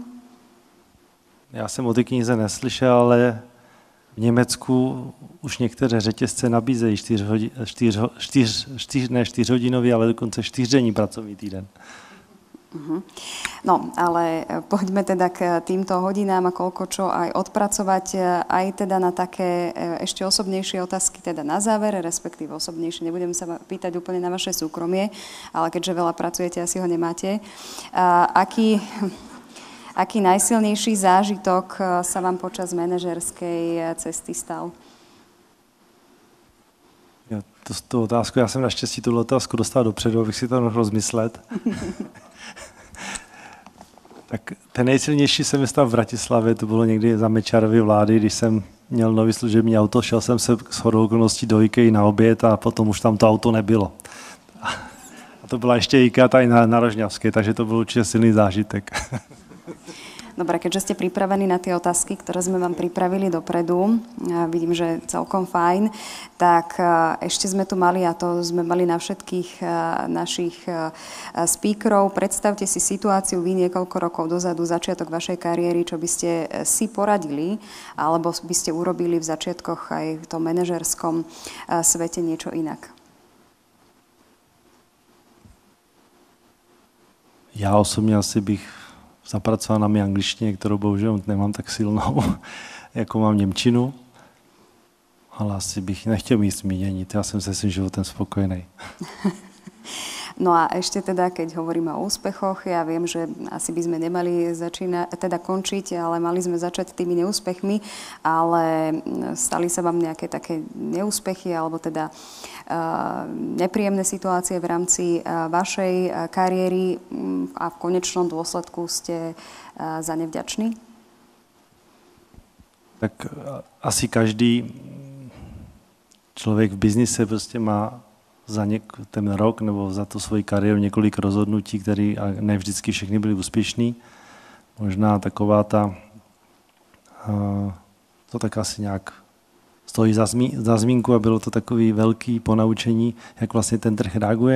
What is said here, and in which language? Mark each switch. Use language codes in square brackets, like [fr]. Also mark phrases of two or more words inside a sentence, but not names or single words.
[cs] Já jsem o té knize neslyšel, ale v Německu už některé řetězce nabízejí 4-hodinový, ale dokonce 4denní pracovní týden. [sk] No, ale poďme teda k týmto hodinám a koľko čo aj odpracovať, aj teda na také ešte osobnejšie otázky, teda na záver, respektíve osobnejšie. Nebudem sa pýtať úplne na vaše súkromie, ale keďže veľa pracujete, asi ho nemáte. Aký najsilnejší zážitok sa vám počas manažerskej cesty stal? [cs] Tu otázku, já jsem naštěstí tuhle otázku dostal dopředu, abych si to mohl rozmyslet. Tak ten nejsilnější se mi stal v Bratislavě, to bylo někdy za Mečiarovy vlády, když jsem měl nový služební auto, šel jsem se shodou okolností do IKEA na oběd a potom už tam to auto nebylo. A to byla ještě IKEA tady na Rožňavské, takže to byl určitě silný zážitek. [sk] Dobre, keďže ste pripravení na tie otázky, ktoré sme vám pripravili dopredu, vidím, že celkom fajn, tak ešte sme tu mali, a to sme mali na všetkých našich speakerov, predstavte si situáciu vy niekoľko rokov dozadu, začiatok vašej kariéry, čo by ste si poradili, alebo by ste urobili v začiatkoch aj v tom manažerskom svete niečo inak. [cs] Já osobně asi bych zapracoval na mé angličtině, kterou bohužel nemám tak silnou, jako mám němčinu, ale asi bych nechtěl mít zmíněnit. Já jsem se svým životem spokojený. [sk] No a ešte teda, keď hovoríme o úspechoch, ja viem, že asi by sme nemali končiť, ale mali sme začať tými neúspechmi, ale stali sa vám nejaké také neúspechy alebo teda nepríjemné situácie v rámci vašej kariéry a v konečnom dôsledku ste za ne vďační? [cs] Tak asi každý člověk v biznise prostě má za ten rok nebo za tu svoji kariéru několik rozhodnutí, které ne vždycky všechny byly úspěšný. Možná taková to tak asi nějak stojí za zmínku a bylo to takový velký ponaučení, jak vlastně ten trh reaguje.